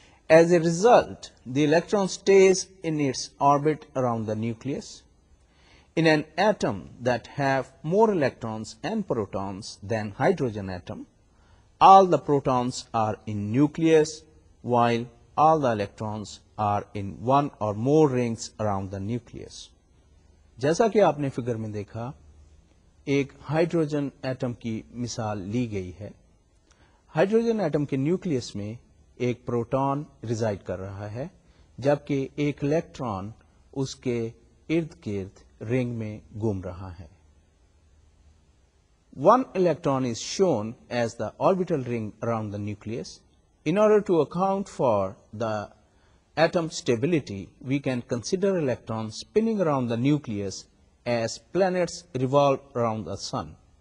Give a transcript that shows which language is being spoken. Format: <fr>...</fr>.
<en>As a result, the electron stays in its orbit around the nucleus. In an atom that have more electrons and protons than hydrogen atom, all the protons are in nucleus while all the electrons are in one or more rings around the nucleus.</en> <hi>जैसा कि आपने figure में देखा, एक hydrogen atom की मिसाल ली गई है। हाइड्रोजन एटम के न्यूक्लियस में एक प्रोटॉन रिजाइड कर रहा है, जबकि एक इलेक्ट्रॉन उसके इर्द गिर्द रिंग में घूम रहा है।</hi> <en>One electron is shown as the orbital ring around the nucleus. In order to account for the atom stability, we can consider electrons spinning around the nucleus as planets revolve around the sun.</en>